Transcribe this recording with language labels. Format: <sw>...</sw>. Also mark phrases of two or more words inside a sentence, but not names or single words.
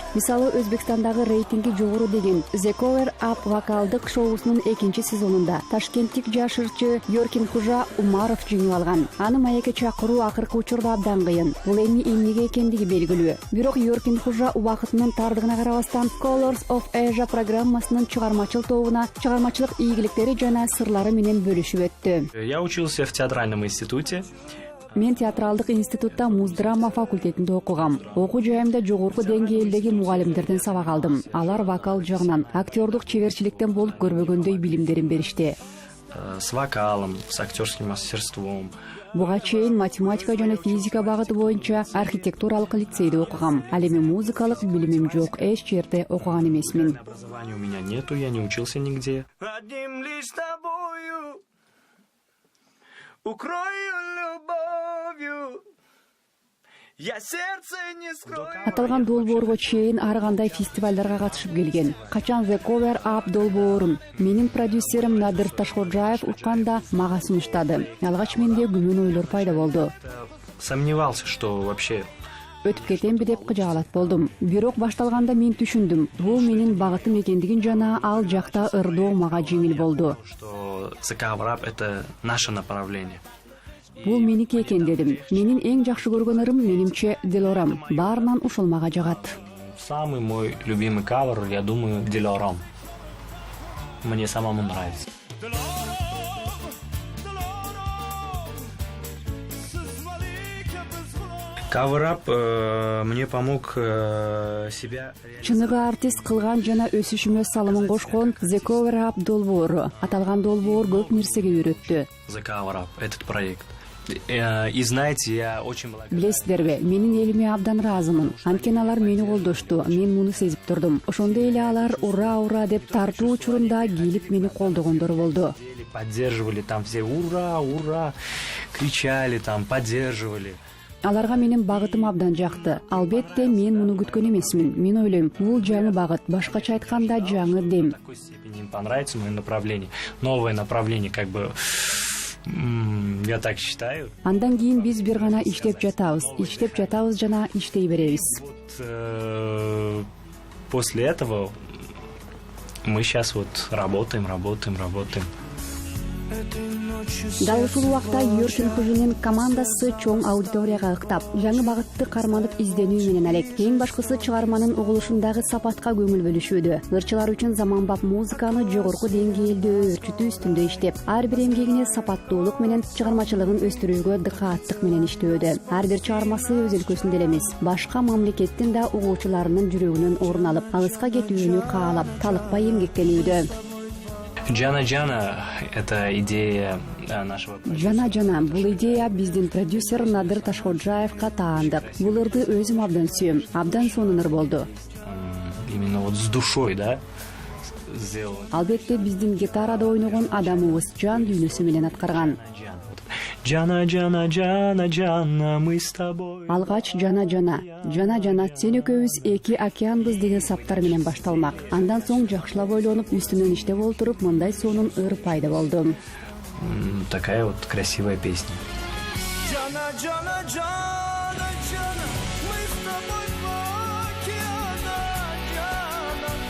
<ky>Мисалы, Өзбекстандагы рейтинги жогору деген The Cover Up вокалдык шоусунун 2-сезонунда ташкенттик жаш ырчы Йоркин Хужа Умаров жеңип алган. Аны маекке чакыруу акыркы учурда абдан кыйын. Бул эми эмнеге экендиги белгилүү. Бирок Йоркин Хужа убакытынын тардыгына карабастан Colors of Asia программасынын чыгармачыл тобуна чыгармачылык ийгиликтери жана сырлары менен бөлүшүп өттү.</ky> <ru>Я учился в театральном институте.</ru> <ky>Мен театралдык институтта муз-драма факультетинде окугам. Окуу жайымда жогорку деңгээлдеги мугалимдерден сабак алдым. Алар вокал жагынан, актёрдук чеберчиликтен болуп көрбөгөндөй билимдерин беришти.</ky> <ru>С вокалом, с актерским мастерством.</ru> <ky>Буга чейин математика жана физика багыты боюнча архитектуралык лицейде окугам. Ал эми музыкалык билимим жок, эч жерде окуган эмесмин.</ky> <ru>Образования у меня нету, я не учился нигде. Одним лишь тобою укрою любовью. Я сердце не скрою.</ru> <ky>Аталган долбоорго чейин ар кандай фестивалдарга катышып келген. Качан The Cover Up долбоорун менин продюсерим Надыр Ташходжаев укканда мага сунуштады. Алгач менде күмөн ойлор пайда болду.</ky> <ru>Сомневался, что вообще</ru> <ky>Өтүп кетемби деп кыжаалат болдум. Бирок башталганда мен түшүндүм. Бул менин багытым экендигин жана ал жакта ырдоо мага жеңил болду.</ky> <ru>что The Cover Up это наше направление.</ru> <ky>Бул меники экен дедим. Менин эң жакшы көргөн ырым менимче Делорам. Баарынан ушул мага жагат.</ky> <ru>Самый мой любимый кавер, я думаю, Делорам. Мне самому нравится. Cover Up мне помог себя.</ru> <ky>Чыныгы артист кылган жана өсүшүмө салымын кошкон The Cover Up долбоору. Аталган долбоор көп нерсеге үйрөттү.</ky> <ru>The Cover Up, этот проект. И знаете, я очень благодарен.</ru> <ky>Билесиздерби, менин элиме абдан ыраазымын. Анткени алар мени колдошту, мен муну сезип турдум. Ошондой эле алар ура деп тартуу учурунда келип мени колдогондор болду.</ky> <ru>Поддерживали там все, ура, ура, кричали там, поддерживали.</ru> <ky>Аларга менин багытым абдан жакты. Албетте мен муну күткөн эмесмин. Мен ойлойм, бул жаңы багыт, башкача айтканда жаңы дем.</ky> <ru>В какой степени им понравится мое направление. Новое направление, как бы, я так считаю.</ru> <ky>Андан кийин биз бир гана иштеп жатабыз жана иштей беребиз.</ky> <ru>Вот, после этого мы сейчас вот работаем.</ru> <ky>Дал ушул убакта Йоркин Хужинин командасы чоң аудиторияга ыктап, жаңы багытты карманып изденүү менен алек. Эң башкысы чыгарманын угулушундагы сапатка көңүл бөлүшүүдө. Ырчылар үчүн заманбап музыканы жогорку деңгээлде өрчүтүү үстүндө иштеп, ар бир эмгегине сапаттуулук менен чыгармачылыгын өстүрүүгө дыкааттык менен иштөөдө. Ар бир чыгармасы өз өлкөсүндө эле эмес, башка мамлекеттин да угуучуларынын жүрөгүнөн орун алып, алыска кетүүнү каалап, талыкпай эмгектенүүдө.</ky> <ru>Джана, это идея нашего.</ru> <ky>Жана бул идея биздин продюсер Надыр Ташходжаевка таандык. Бул ырды өзүм абдан сүйөм, абдан сонун ыр болду.</ky> <ru>Именно вот с душой, да? Сделал.</ru> <ky>Албетте биздин гитарада ойногон адамыбыз жан дүйнөсү менен аткарган.</ky> <ru>Джана, мы с тобой.</ru> <ky>Алгач жана сен экөөбүз эки океанбыз деген саптар менен башталмак. Андан соң жакшылап ойлонуп, үстүнөн иштеп олтуруп, мындай сонун ыр пайда болду.</ky> <ru>такая вот красивая песня. Джана, Джана, Джана, Джана, мы с тобой в океана, Джана.</ru>